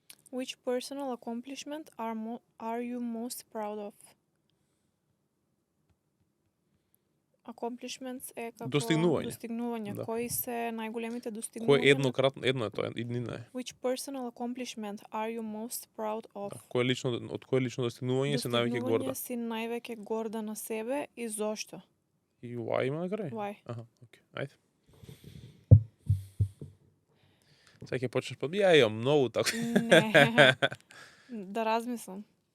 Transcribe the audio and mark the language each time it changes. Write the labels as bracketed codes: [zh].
[en] Which personal accomplishment are you most proud of? [mk] Accomplishments е како достигнувања. Да. Кои се најголемите достигнувања? Кој еднократно, едно е тоа, иднина е. [en] Which personal accomplishment are you most proud of? [mk] Да, од кој лично достигнување си највеќе горда? Достигнување си највеќе горда на себе и зошто? И why има на крај? [en] Why? [mk] Аха, окей, ајде. Сега ќе почнеш под... Ја имам многу така. Не. Да размислам.